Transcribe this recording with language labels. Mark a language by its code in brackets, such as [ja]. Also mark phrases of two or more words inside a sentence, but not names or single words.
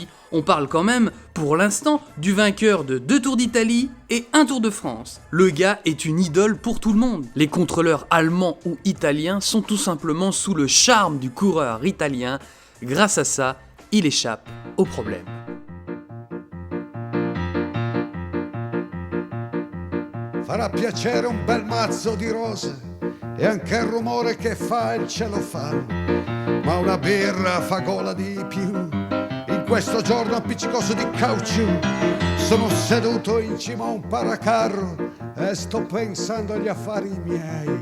[fr] On parle quand même, pour l'instant, du vainqueur de 2 Tours d'Italie et 1 Tour de France. Le gars est une idole pour tout le monde. Les contrôleurs allemands ou italiens sont tout simplement sous le charme du coureur italien. Grâce à ça, il échappe aux problèmes. [it] Farà piacere un bel mazzo di rose e anche il rumore che fa il celofano, ma una birra fa gola di più. In questo giorno appiccicoso di caucciù sono seduto in cima a un paracarro e sto pensando agli affari miei.